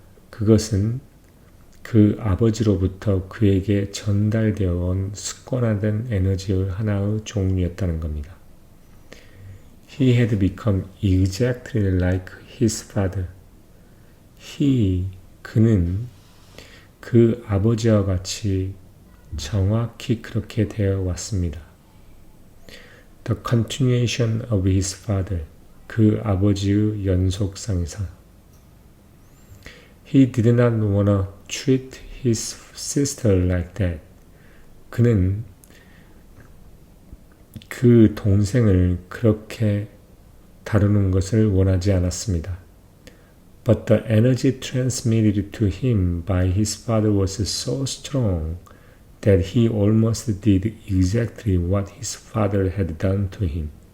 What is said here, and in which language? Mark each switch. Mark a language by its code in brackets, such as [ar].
[ko] 그것은 그 아버지로부터 그에게 전달되어 온 습관화된 에너지의 하나의 종류였다는 겁니다. [en] He had become exactly like his father. [ko] 그는 그 아버지와 같이 정확히 그렇게 되어 왔습니다. [en] The continuation of his father. [ko] 그 아버지의 연속상에서. [en] He did not want to treat his sister like that. [ko] 그는 그 동생을 그렇게 다루는 것을 원하지 않았습니다. [en] But the energy transmitted to him by his father was so strong that he almost did exactly what his father had done to him.